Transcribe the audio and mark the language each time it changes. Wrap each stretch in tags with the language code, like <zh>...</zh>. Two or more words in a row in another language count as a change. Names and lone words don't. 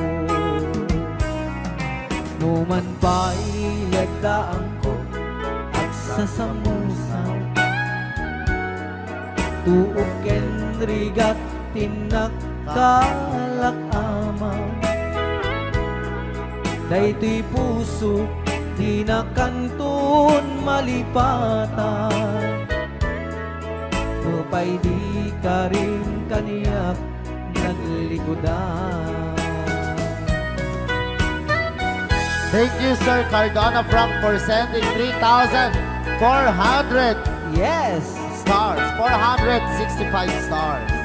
<ilo>Numan pa'y lagdaan ko at sasamusan, tuok ken rigat tinakkalak amang. Daytoy puso di na kanton malipatan, nupay di ka rin kaniyak naglikodan.</ilo> <en>Thank you, Sir Cardona Frank, for sending 3,400 Yes! stars. 465 stars.</en>